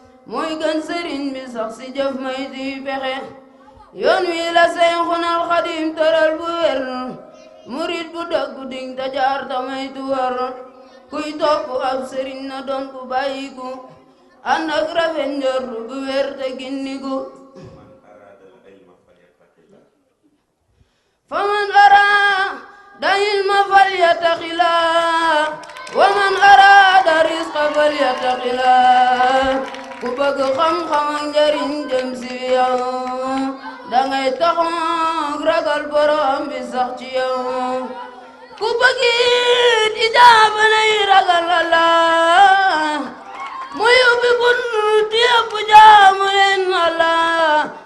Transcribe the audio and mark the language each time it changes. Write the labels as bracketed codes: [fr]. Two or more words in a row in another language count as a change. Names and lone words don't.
[wo] Mooy gën sëriñ bi sax si jëf may di pexe. Yoon wi la Seyxunal Xadim tëral bu wér. Murit bu dëggu ding ta jaar ta may tu wër. Kuy topp ab sëriñ na doon ku bàyyiku. Ànd ak rafet njort bu wér te gindiku. [ar] فمن أراد العلم فليتق الله. ومن أراد الرزق فليتق الله. [wo] Ku bëgg xam-xam ak njariñ jëm si yow. Dangay taxoog ragal Borom bi sax ci yow. Ku bëgg it ijaaba nay ragal Allah. Mu yóbbi buntu yëpp jaamu leen Allah.